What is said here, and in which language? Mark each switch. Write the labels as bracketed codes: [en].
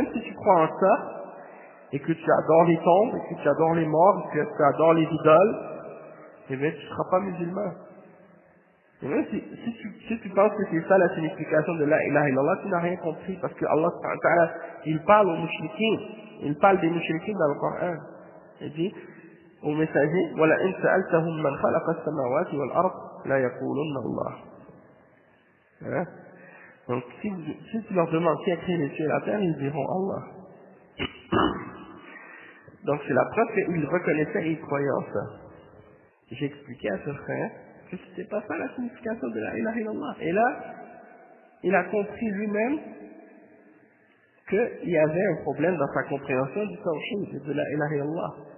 [fr] Même si tu crois en ça, et que tu adores les tombes, et que tu adores les morts, et que tu adores les idoles, eh bien tu ne seras pas musulman. Et même si tu penses que c'est ça la signification de la ilaha illallah, tu n'as rien compris, parce que Allah subhanahu wa ta'ala, il parle aux mushrikin, il parle des mushrikin dans le Coran. Il dit au messager, [ar] وَلَئِنْ سَأَلْتَهُمْ مَنْ خَلَقَ السَّمَاوَاتِ وَالْأَرْضِ لَيَقُولُنَّ اللَّهُ. [fr] Hein? Donc si tu leur demandes qui a créé les cieux et la terre, ils diront Allah. Donc c'est la preuve qu'ils reconnaissaient et ils croyaient en ça. j'ai expliqué à ce frère que c'était pas ça la signification de la ilaha illallah. Et là, il a compris lui-même qu'il y avait un problème dans sa compréhension du tawhid et de la ilaha illallah.